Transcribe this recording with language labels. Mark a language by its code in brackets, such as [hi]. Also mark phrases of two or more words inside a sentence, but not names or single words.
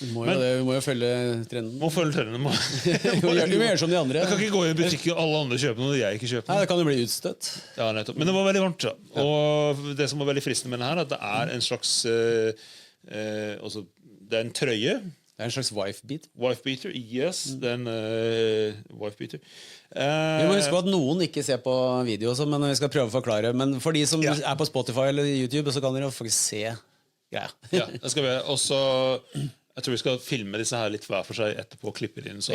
[no] Du må jo følge trenden. Må følge trenden. Du må gjøre som de andre. Jeg kan ikke gå i butikken og alle andre kjøper noe jeg ikke kjøper. Nei, det kan jo bli utstøtt. Ja, nettopp. Men det var veldig varmt, da. Og det som var veldig fristende med den her, at det er en slags det er en trøye. Det er en slags wife-beat. [en] Wife-beater, yes. [no] Det er en wife-beater. Vi må huske på at noen ikke ser på video også, men vi skal prøve å forklare. Men for de som er på Spotify eller YouTube, så kan dere faktisk se greia. Ja, det skal vi. Og så jeg tror vi skal filme disse her litt hver for seg etterpå og klippe inn.